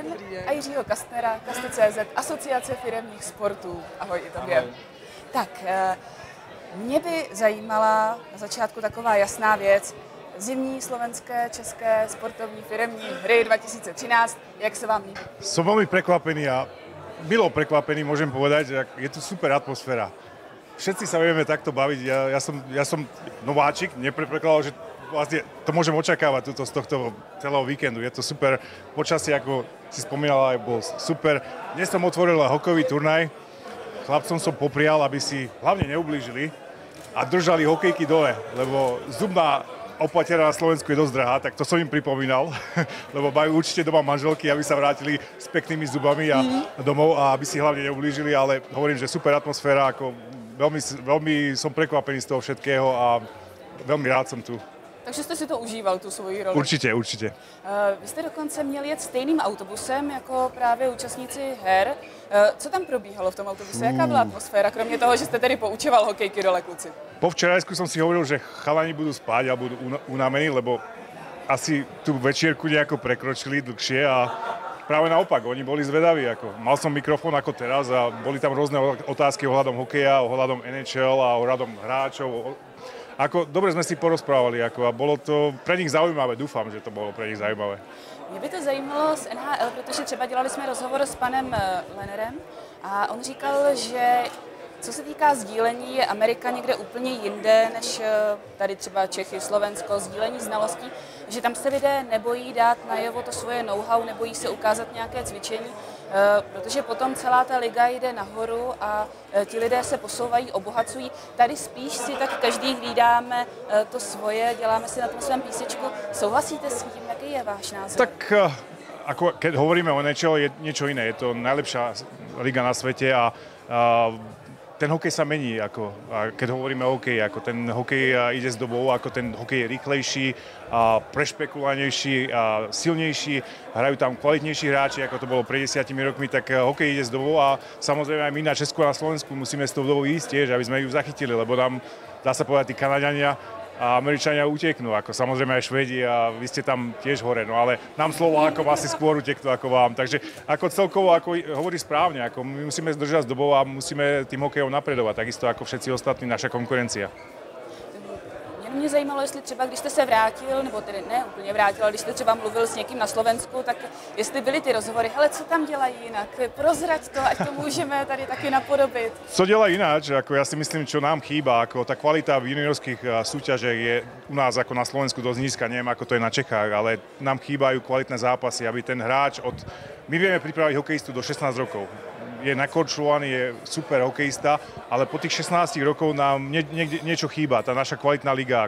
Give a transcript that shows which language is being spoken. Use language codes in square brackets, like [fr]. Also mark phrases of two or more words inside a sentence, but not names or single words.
[cs] Dobrý den. A Jiřího Kastnera, Kasty.cz, Asociace firemních sportů. Ahoj i tobě. Ahoj. Tak, mě by zajímala na začátku taková jasná věc. Zimní slovenské, české sportovní firemní hry 2013. Jak se vám líbí? [sk] Som veľmi prekvapený a milo prekvapený, môžem povedať, že je tu super atmosféra. Všetci sa vieme takto baviť. Ja som nováčik, nepredpokladal, že vlastne to môžem očakávať z tohto celého víkendu. Je to super. Počasie, ako si spomínala, bol super. Dnes som otvoril hokejový turnaj. Chlapcom som poprial, aby si hlavne neublížili a držali hokejky dole, lebo zubná opatera na Slovensku je dosť drahá, tak to som im pripomínal, lebo majú určite doma manželky, aby sa vrátili s peknými zubami a domov a aby si hlavne neublížili, ale hovorím, že super atmosféra, ako veľmi som prekvapený z toho všetkého a veľmi rád som tu. [cs] Takže jste si to užíval, tu svoji roli? Určitě, určitě. Vy jste dokonce měl jet stejným autobusem jako právě účastníci her. Co tam probíhalo v tom autobuse? Jaká byla atmosféra, kromě toho, že jste tedy poučoval hokejky dole, kluci? [sk] Po včerajsku som si hovoril, že chalani budú spať a budú unavení, lebo asi tú večierku nejako prekročili dlhšie a práve naopak, oni boli zvedaví. Mal som mikrofón ako teraz a boli tam rôzne otázky ohľadom hokeja, ohľadom NHL a ohľadom hráčov. Dobre sme si porozprávali a bolo to pre nich zaujímavé, dúfam, že to bolo pre nich zaujímavé. [cs] Mě by to zajímalo z NHL, protože třeba dělali jsme rozhovor s panem Lenerem a on říkal, že co se týká sdílení, je Amerika někde úplně jinde než tady třeba Čechy, Slovensko, sdílení znalostí, že tam se lidé nebojí dát najevo to svoje know-how, nebojí se ukázat nějaké cvičení, protože potom celá ta liga jde nahoru a ti lidé se posouvají, obohacují. Tady spíš si tak každý hlídáme to svoje, děláme si na tom svém písečku. Souhlasíte s tím, jaký je váš názor? [sk] Tak keď hovoríme o NHL, je niečo iné. Je to najlepšia liga na svete a ten hokej sa mení, keď hovoríme o hokeji, ten hokej ide s dobou, ten hokej je rýchlejší, prešpekulovanejší, silnejší, hrajú tam kvalitnejší hráči, ako to bolo pred 10 rokmi, tak hokej ide s dobou a samozrejme aj my na Česku a na Slovensku musíme s tou dobou ísť tiež, aby sme ju zachytili, lebo nám, dá sa povedať, tí Kanaďania a Američania uteknú, samozrejme aj Švédi a vy ste tam tiež hore, no ale nám Slovákom asi skôr uteknú ako vám. Takže celkovo, hovorí správne, my musíme zdržať s dobou a musíme tým hokejom napredovať, takisto ako všetci ostatní, naša konkurencia. [cs] Mě zajímalo, jestli třeba, když jste se vrátil, nebo tedy ne úplně vrátil, ale když jste třeba mluvil s někým na Slovensku, tak jestli byly ty rozhovory, hele, co tam dělají jinak, prozrať to, ať to můžeme tady taky napodobit. Co dělají ináč, [sk] ja si myslím, čo nám chýba, tá kvalita v juniorských súťažech je u nás ako na Slovensku dosť nízka, neviem ako to je na Čechách, ale nám chýbajú kvalitné zápasy, aby ten hráč my vieme pripraviť hokejistu do 16 rokov. Je nakorčulovaný, je super hokejista, ale po tých 16 rokov nám niečo chýba, tá naša kvalitná liga.